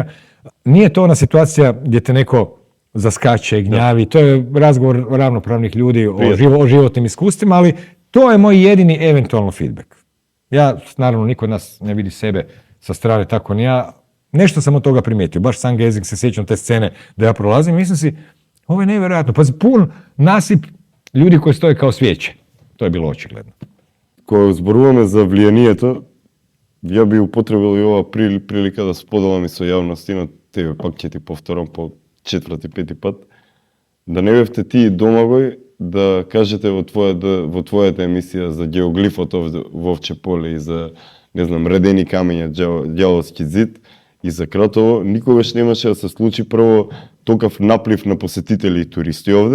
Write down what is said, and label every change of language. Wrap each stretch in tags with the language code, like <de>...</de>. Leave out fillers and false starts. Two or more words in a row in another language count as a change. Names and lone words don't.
<hr>Nije to ona situacija gdje te neko zaskače, gnjavi, to je razgovor ravnopravnih ljudi o životnim iskustvima, ali to je moj jedini eventualno feedback. Ja, naravno, niko od nas ne vidi sebe sa strane, tako ni ja. Nešto sam od toga primijetio, baš</hr> <en>sun gazing,</en> <hr>se sjećam te scene da ja prolazim, mislim si, ovo je nevjerojatno, pa pun nasip ljudi koji stoje kao svijeće. To je bilo očigledno.</hr> <mk>Ko зборуваме за влиянието, ја би употребил и ова прилика да споделам и со јавността, тебе пак ќе ти повторам по 4-5 пат, да не бевте ти Домагој да кажете во твојата емисија за геоглифот во Овче поле и за, не знам, редени камења, ѓаволски зид и за Кратово, никогаш немаше да се случи прво токав наплив на посетители и туристи овде.</mk>